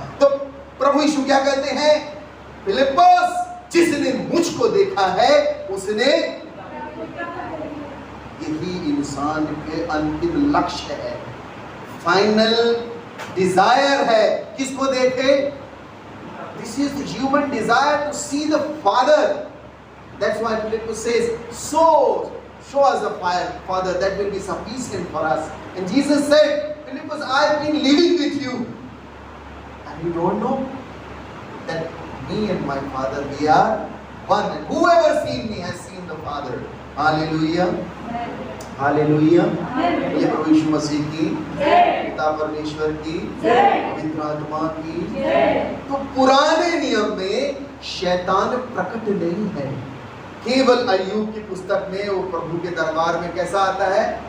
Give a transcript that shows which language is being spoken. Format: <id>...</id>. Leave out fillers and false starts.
<hi>तो प्रभु यीशु क्या कहते हैं? फिलिपुस, जिसने मुझको देखा है उसने, यही इंसान के अंतिम लक्ष्य है, फाइनल डिजायर है। किसको देखे?</hi> <en>This is the human desire to see the Father. That's why Philippians says, show us the Father, that will be sufficient for us. And Jesus said, Philippians, I have been living with you, and you don't know that me and my Father, we are one. And whoever seen me has seen the Father. Hallelujah. Hallelujah.</en> <hi>ये प्रभु यीशु मसीह की, पिता परमेश्वर की, पवित्र आत्मा की। तो पुराने नियम में शैतान प्रकट नहीं है। केवल अय्यूब की पुस्तक में वो प्रभु के दरबार में कैसा आता है?</hi>